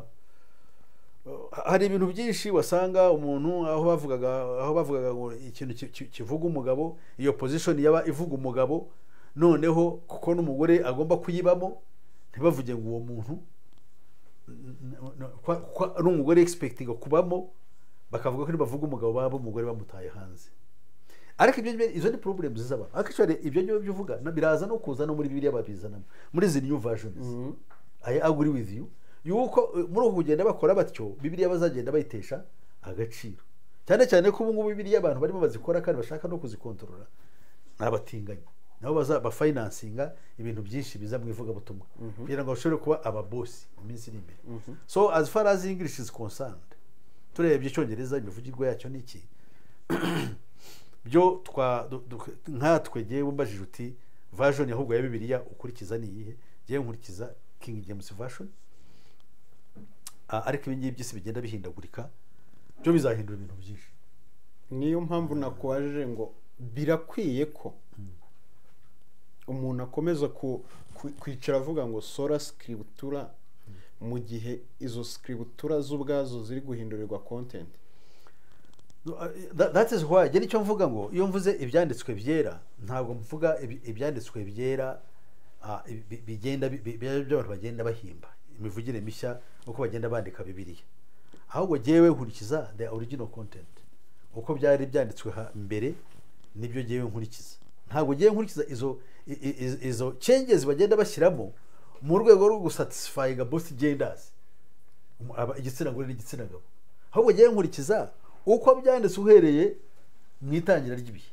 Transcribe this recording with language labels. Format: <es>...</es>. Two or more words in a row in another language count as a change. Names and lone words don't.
<rw>Hari ibintu byinshi wasanga umuntu aho bavugaga ngo ikintu kivuga umugabo, iyo position yaba ivuga umugabo, noneho kuko n'umugore agomba kuyibamo ntibavuge ngo uwo muntu n'umugore expecting kubamo, bakavuga ko bavuga umugabo babo umugore bamutaye hanze. Ariko ibyo izo ni problems z'abantu. Actually ibyo nyo byuvuga biraza no kuza no muri Bibiliya babizana muri izi</rw> <en>new versions. I agree with you.</en> <rw>Yuko muri uko kugenda bakora batyo Bibiliya bazagenda bayitesha agaciro. Cyane cyane ko ubu ngubu Bibiliya abantu barimo bazikora kandi bashaka no kuzikontorora n'abatinganyi. Nabo ba financinga ibintu byinshi biza mu ivuga butumwa kugira ngo bashobore kuba aba boss mu minsi iri imbere.</rw> <en>So as far as English is concerned,</en> <rw>turebye icyongereza imivugirwa yacyo niki byo nkatwe giye mbajije uti version ahubwo ya Bibiliya ukurikiza ni iyihe? Giye nkurikiza King James version. Ariko ibingibi byose bigenda bihindagurika, byo bizahindura ibintu byinshi. Niyo mpamvu nakwaje ngo birakwiye ko umuntu akomeza kwicara avuga ngo</rw> <la>sola scriptura</la> <rw>mu gihe izo scriptura z'ubwazo ziri guhindurirwa content.</rw> <en>That is why</en> <rw>geri cyo mvuga ngo iyo mvuze ibyanditswe byera ntabwo mvuga ibyanditswe byera bigenda byo bagenda bahimba imivugire mishya uko bagenda bandika Bibiliya, ahubwo jewe nkurikiza</rw> <en>the original content</en> <rw>uko byari byanditswe mbere, nibyo jewe nkurikiza. Ntabwo jewe nkurikiza izo changes bagenda bashyiramo mu rwego rwo gusatisfyinga</rw> <en>both genders,</en> <rw>igitsina gore n'igitsina gabo. Ahubwo jewe nkurikiza uko byanditse uhereye mu itangira ry'ibihe.</rw>